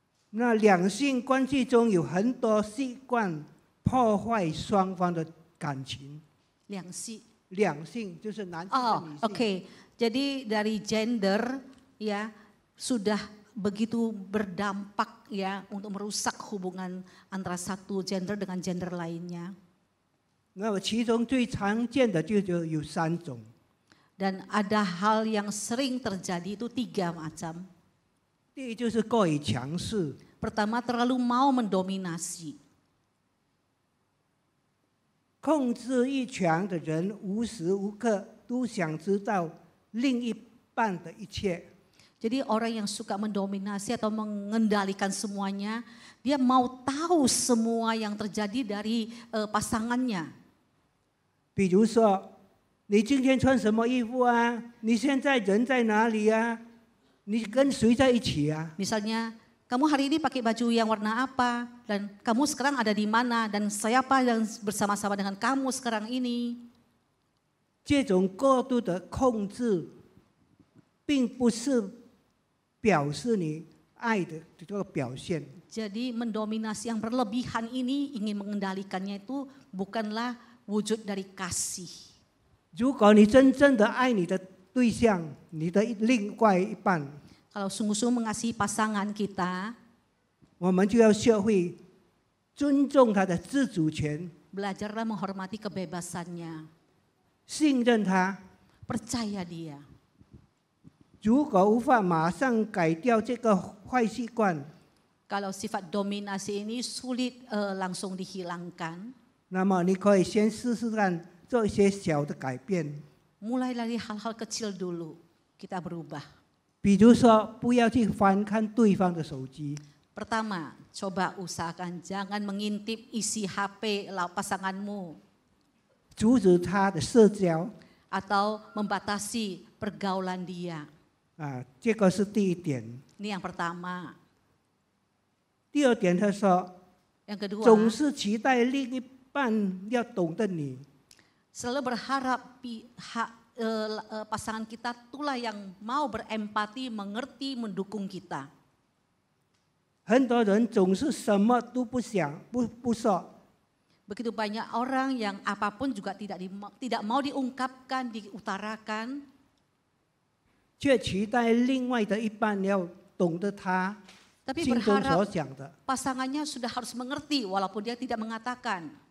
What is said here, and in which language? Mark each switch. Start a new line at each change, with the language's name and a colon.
Chinese: 那两性关系中有很多习惯破坏双方的感情。两性就是男性和女性。
Indonesian: Oke. Jadi dari gender ya sudah begitu berdampak ya untuk merusak hubungan antara satu gender dengan gender lainnya.
Chinese: 那么其中最常见的就有3种。
Indonesian: Dan ada hal yang sering terjadi itu 3 macam.
Chinese: 第一就是过于强势。
Indonesian: Pertama terlalu mau mendominasi.
Chinese: 控制欲强的人无时无刻都想知道另一半的一切。
Indonesian: Jadi orang yang suka mendominasi atau mengendalikan semuanya, dia mau tahu semua yang terjadi dari pasangannya.
Chinese: 比如说，你今天穿什么衣服啊？你现在人在哪里啊？你跟谁在一起啊？
Indonesian: Misalnya, kamu hari ini pakai baju yang warna apa? Dan kamu sekarang ada di mana? Dan siapa yang bersama-sama dengan kamu sekarang ini?
Chinese: 这种过度的控制，并不是表示你爱的这个表现。
Indonesian: Jadi mendominasi yang berlebihan ini ingin mengendalikannya itu bukanlah wujud dari kasih.
Chinese: 如果你真正的爱你的对象，你的另外一半，
Indonesian: Kalau sungguh-sungguh mengasihi pasangan kita,
Chinese: 我们就要学会尊重他的自主权，
Indonesian: belajarlah menghormati kebebasannya,
Chinese: 信任他。
Indonesian: percaya dia.
Chinese: 如果无法马上改掉这个坏习惯，
Indonesian: Kalau sifat dominasi ini sulit langsung dihilangkan,
Chinese: 那么你可以先试试看，做一些小的改变。
Indonesian: mulai dari hal-hal kecil dulu kita berubah.
Chinese: 比如说，不要去翻看对方的手机。
Indonesian: Pertama, coba usahakan jangan mengintip isi HP pasanganmu
Chinese: 阻止他的社交
Indonesian: atau membatasi pergaulan dia.
Chinese: 啊，这个是第一点。
Indonesian: Ini yang pertama.
Chinese: 第二点，他说，
Indonesian: Yang kedua,
Chinese: 总是期待另一半要懂得你。
Indonesian: selalu berharap pihak pasangan kita itulah yang mau berempati, mengerti, mendukung kita.
Chinese: 很多人总是什么都不想，不说。
Indonesian: Begitu banyak orang yang apapun juga tidak mau diungkapkan, diutarakan.
Chinese: 却期待另外的一半要懂得他
Indonesian: Tapi
Chinese: 心中所
Indonesian: berharap
Chinese: 想的。
Indonesian: pasangannya sudah harus mengerti walaupun dia tidak mengatakan.